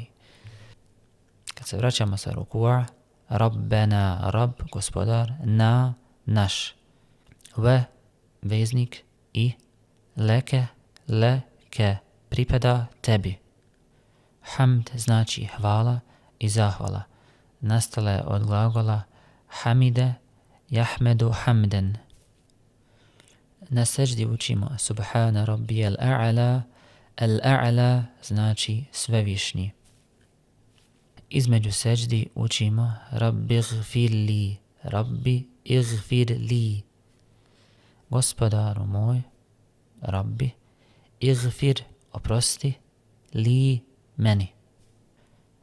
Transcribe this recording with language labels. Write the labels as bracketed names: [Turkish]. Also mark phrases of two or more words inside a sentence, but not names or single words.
[Bosnian] Kad se vraćamo sa ruku'a, Rabbena, Rab, gospodar, na, naš, ve, veznik, i, [Arabic] leke, leke, [Bosnian] pripada tebi. Hamd znači hvala i zahvala. Nastala je od glagola [Arabic] حمد يحمد حمدا. [Bosnian] Na seždi učimo [Arabic] سبحان ربي الأعلى, [Bosnian] al-a'la znači svevišnji. Između seždi učimo [Arabic] ربي اغفر لي ربي اغفر لي. [Bosnian] Gospodaru moj, Rabbi, igfir, oprosti, li, meni.